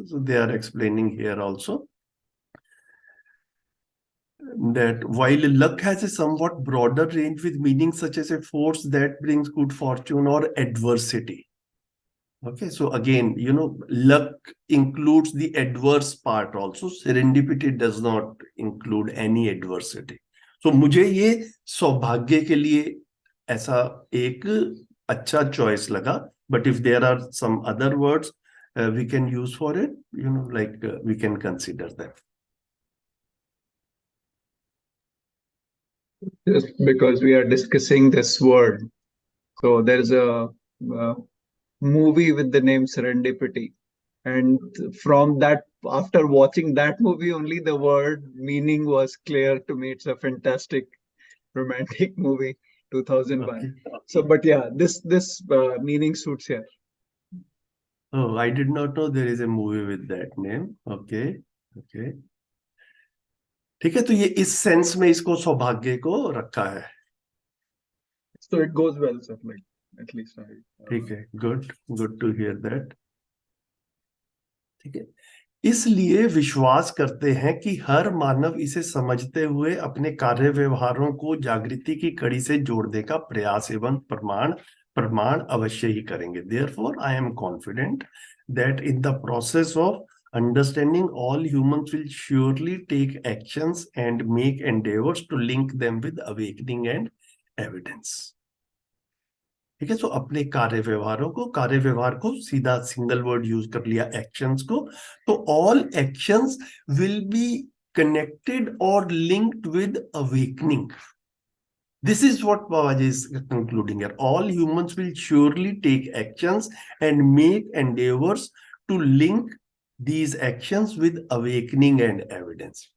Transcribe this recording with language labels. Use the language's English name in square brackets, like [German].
[English] So they are explaining here also that while luck has a somewhat broader range with meanings such as a force that brings good fortune or adversity. Okay, so again, luck includes the adverse part also. Serendipity does not include any adversity. [Hindi] So मुझे ये सौभाग्य के लिए ऐसा एक अच्छा choice लगा. [English] But if there are some other words we can use for it, we can consider that. Just because we are discussing this word, so there is a movie with the name Serendipity, and from that, after watching that movie only, the word meaning was clear to me. It's a fantastic romantic movie, 2001. Okay. So but yeah, this meaning suits here. Oh, I did not know there is a movie with that name. Okay. [Hindi] ठीक है, तो ये इस sense में इसको सौभाग्य को रखा है. [English] So it goes well, sir, like at least I [Hindi] ठीक है, [English] good to hear that. [Hindi] ठीक है, इसलिए विश्वास करते हैं कि हर मानव इसे समझते हुए अपने कार्य व्यवहारों को जागृति की कड़ी से जोड़ने का प्रयास एवं प्रमाण अवश्य ही करेंगे. [English] Therefore, I am confident that in the process of understanding, all humans will surely take actions and make endeavors to link them with awakening and evidence. [Hindi] ठीक है, तो अपने कार्य व्यवहार को सीधा [English] single word [Hindi] यूज कर लिया, एक्शंस को. [English] तो all actions will be connected और linked with awakening. This is what Babaji is concluding here. All humans will surely take actions and make endeavors to link these actions with awakening and evidence.